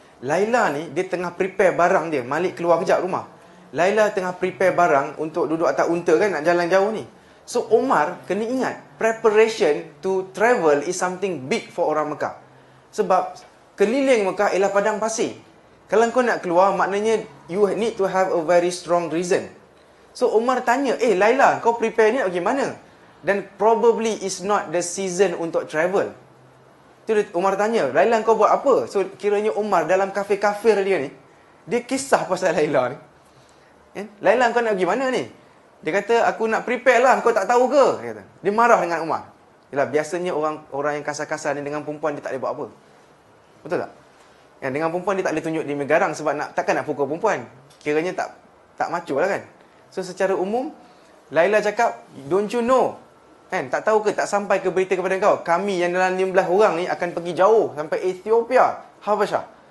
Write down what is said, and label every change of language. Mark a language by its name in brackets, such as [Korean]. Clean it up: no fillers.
[Malay] Laila ni, dia tengah prepare barang dia. Malik keluar kejap rumah. Laila tengah prepare barang untuk duduk atas unta kan, nak jalan jauh ni. [English] So, [Malay] Umar kena ingat, [English] preparation to travel is something big for [Malay] orang Mekah. Sebab, keliling Mekah ialah padang pasir. Kalau kau nak keluar, maknanya [English] you need to have a very strong reason. [Malay] So, Umar tanya, Laila, kau prepare ni bagaimana? Dan [English] probably is not the season [Malay] untuk travel. Tu Umar tanya, Laila kau buat apa? So, kiranya Umar dalam kafe-kafe dia ni, dia kisah pasal Laila ni. Laila kau nak pergi mana ni? Dia kata, aku nak prepare lah, kau tak tahu ke? Dia kata. Dia marah dengan Umar. Yalah, biasanya orang yang kasar-kasar ni dengan perempuan, dia tak boleh buat apa. Betul tak? Yang dengan perempuan, dia tak boleh tunjuk dia megarang sebab takkan nak pukul perempuan. Kiranya tak macho lah kan. So, secara umum, Laila cakap, [English] don't you know? [Malay] Kan, tak tahu ke, tak sampai ke berita kepada kau? Kami yang dalam 15 orang ni akan pergi jauh sampai Ethiopia, Habasha.